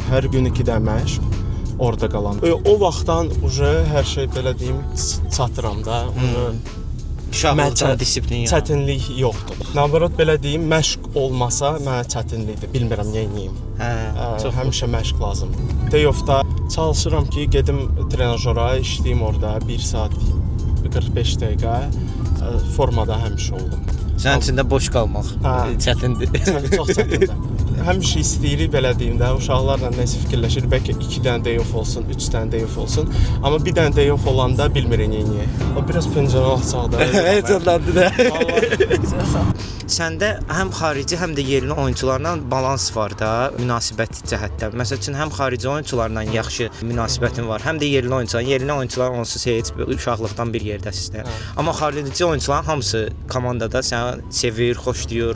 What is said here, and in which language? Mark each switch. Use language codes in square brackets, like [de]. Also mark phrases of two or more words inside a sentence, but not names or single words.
[az] Hər gün 2 dənə məşq orada qalan. O vaxtdan hər şey belə deyim çatıram da. Uşaqlıqdan disiplin ya. Çətinlik yoxdur. Nabarot belə deyim, məşq olmasa mənə çətinlikdir. Bilmirəm nə edeyim. Həmişə məşq lazımdır. [en] Day off-da [az] çalışıram ki, gedim trenajora, işləyim orada 1 saat 45 dəqiqə formada həmişə oldum. Sənin üçün də boş qalmaq çətindir. Çox çətindir. Həmişə istəyirik belə deyim də, uşaqlarla nəsə fikirləşir, bəlkə 2 dənə [en] day off [az] olsun, 3 dənə [en] day off [az] olsun. Amma bir dənə [en] day off [az] olanda bilmirik nə edəyik. O biraz pəncərə açaqdır. Heyecanlandı da. Səndə həm xarici, həm də yerli oyunçularla balans var da, münasibət cəhətdən. Məsəl üçün həm xarici oyunçularla yaxşı münasibətin var, həm də yerli oyunçular. Yerli oyunçular onsuz heç uşaqlıqdan bir yerdəsizlər. Amma xarici oyunçuların hamısı komandada səni sevir, xoşlayır.